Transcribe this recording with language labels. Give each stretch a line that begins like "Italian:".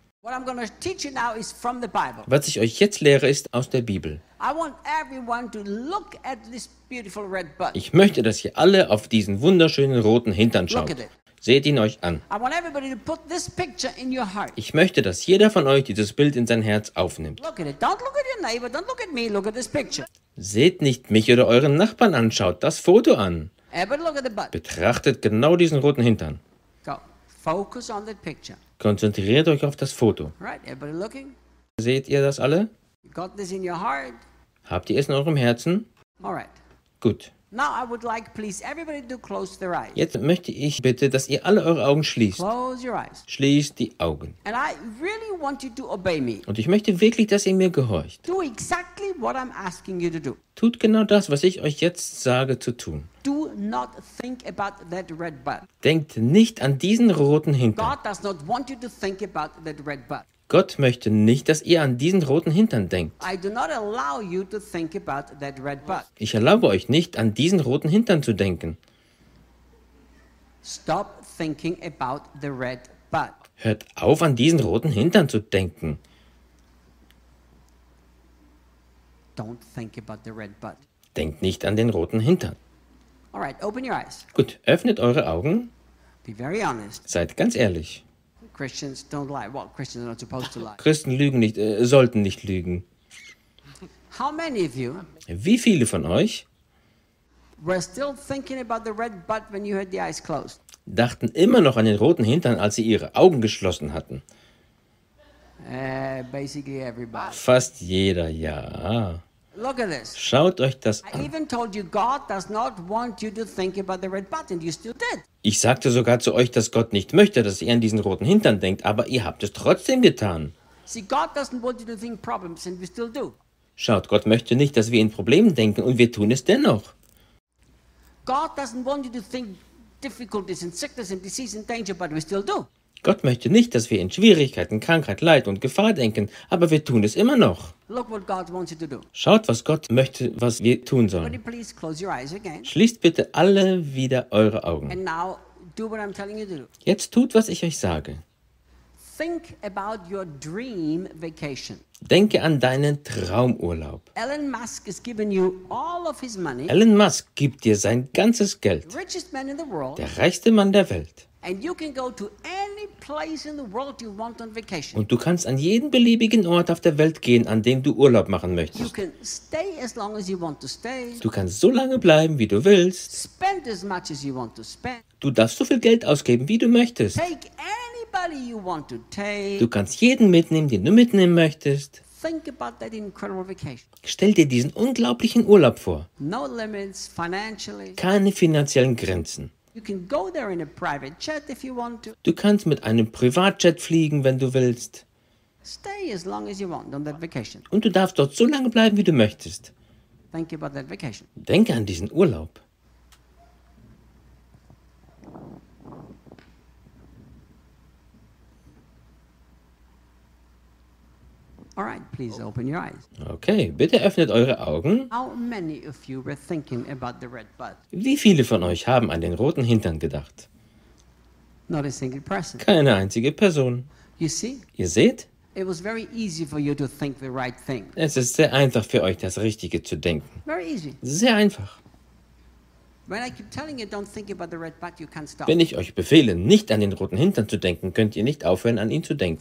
English: What I'm going to teach you now is from the Bible.
German: Was ich euch jetzt lehre, ist aus der Bibel.
English: I want everyone to look at this beautiful red butt.
German: Ich möchte, dass ihr alle auf diesen wunderschönen roten Hintern schaut.
English: Look at it.
German: Seht ihn euch an.
English: I want everybody to put this picture in your heart.
German: Ich möchte, dass jeder von euch dieses Bild in sein Herz aufnimmt.
English: Look at it. Don't look at your neighbor, don't look at me, look at this picture.
German: Seht nicht mich oder euren Nachbarn an, schaut das Foto an. Betrachtet genau diesen roten Hintern.
English: Go. Focus on that picture.
German: Konzentriert euch auf das Foto.
English: Right. Everybody looking?
German: Seht ihr das alle?
English: Got this in your heart.
German: Habt ihr es in eurem Herzen?
English: All right.
German: Gut.
English: Now I would like, please, everybody to close their eyes.
German: Jetzt möchte ich bitte, dass ihr alle eure Augen schließt.
English: Close your eyes.
German: Schließt die Augen.
English: And I really want you to obey me.
German: Und ich möchte wirklich, dass ihr mir gehorcht.
English: Do exactly what I'm asking you to do.
German: Tut genau das, was ich euch jetzt sage zu tun.
English: Do not think about that red butt.
German: Denkt nicht an diesen roten Hintern.
English: God does not want you to think about that red butt.
German: Gott möchte nicht, dass ihr an diesen roten Hintern denkt.
English: I do not allow you to think about that red butt.
German: Ich erlaube euch nicht, an diesen roten Hintern zu denken.
English: Stop thinking about the red butt.
German: Hört auf, an diesen roten Hintern zu denken.
English: Don't think about the red butt.
German: Denkt nicht an den roten Hintern.
English: All right, open your eyes.
German: Gut, öffnet eure Augen.
English: Be very honest.
German: Seid ganz ehrlich.
English: Christians don't lie. Well, Christians are not supposed to lie.
German: Christen lügen nicht, sollten nicht lügen.
English: How many of you?
German: Wie viele von euch?
English: Were still thinking about the red butt when you had the eyes closed.
German: Dachten immer noch an den roten Hintern, als sie ihre Augen geschlossen hatten.
English: Basically everybody.
German: Fast jeder, ja.
English: Look at this.
German: Schaut euch das an.
English: I even told you God does not want you to think about the red button. You still did.
German: Ich sagte sogar zu euch, dass Gott nicht möchte, dass ihr an diesen roten Hintern denkt, aber ihr habt es trotzdem getan.
English: See, God doesn't want you to think problems and we still do.
German: Schaut, Gott möchte nicht, dass wir in Problemen denken und wir tun es dennoch.
English: God doesn't want you to think difficulties and sickness and disease and danger, but we still do.
German: Gott möchte nicht, dass wir in Schwierigkeiten, Krankheit, Leid und Gefahr denken, aber wir tun es immer noch.
English: Look what God wants you to do.
German: Schaut, was Gott möchte, was wir tun sollen.
English: Everybody, please close your eyes again.
German: Schließt bitte alle wieder eure Augen.
English: And now, do what I'm telling you to do.
German: Jetzt tut, was ich euch sage.
English: Think about your dream vacation.
German: Denke an deinen Traumurlaub.
English: Elon Musk has given you all of his money.
German: Elon Musk gibt dir sein ganzes Geld.
English: The richest man in the world.
German: Der reichste Mann der Welt.
English: And you can go to any place in the world you want on vacation.
German: Und du kannst an jeden beliebigen Ort auf der Welt gehen, an dem du Urlaub machen möchtest.
English: You can stay as long as you want to stay.
German: Du kannst so lange bleiben, wie du willst.
English: Spend as much as you want to spend.
German: Du darfst so viel Geld ausgeben, wie du möchtest.
English: Take any anybody you want to take.
German: Du kannst jeden mitnehmen, den du mitnehmen möchtest.
English: Think about that incredible vacation.
German: Stell dir diesen unglaublichen Urlaub vor.
English: No limits financially.
German: Keine finanziellen Grenzen.
English: You can go there in a private jet if you want to.
German: Du kannst mit einem Privatjet fliegen, wenn du willst.
English: Stay as long as you want on that vacation.
German: Und du darfst dort so lange bleiben, wie du möchtest.
English: Think about that vacation.
German: Denke an diesen Urlaub.
English: All right, please open your eyes.
German: Okay, bitte öffnet eure Augen.
English: How many of you were thinking about the red butt?
German: Wie viele von euch haben an den roten Hintern gedacht?
English: Not a single person.
German: Keine einzige Person.
English: You see?
German: Ihr seht?
English: It was very easy for you to think the right thing.
German: Es ist sehr einfach für euch, das Richtige zu denken.
English: Very easy.
German: Sehr einfach.
English: When I keep telling you don't think about the red butt, you can't stop.
German: Wenn ich euch befehle, nicht an den roten Hintern zu denken, könnt ihr nicht aufhören, an ihn zu denken.